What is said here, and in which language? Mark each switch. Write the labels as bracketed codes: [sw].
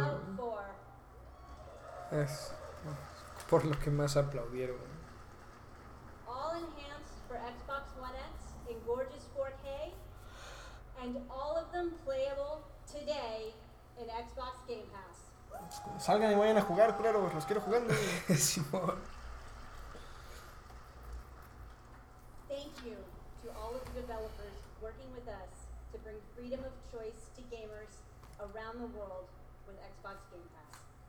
[en] Fallout 4. [es] Es por lo que más aplaudieron. [en] All enhanced for Xbox One X in gorgeous 4K. And all of them playable today in Xbox Game Pass. [es] Salgan y vayan a jugar, claro, los quiero jugando. Simón. [en] Thank you to all of the developers working with us to bring freedom of choice to gamers around the world with Xbox Game Pass.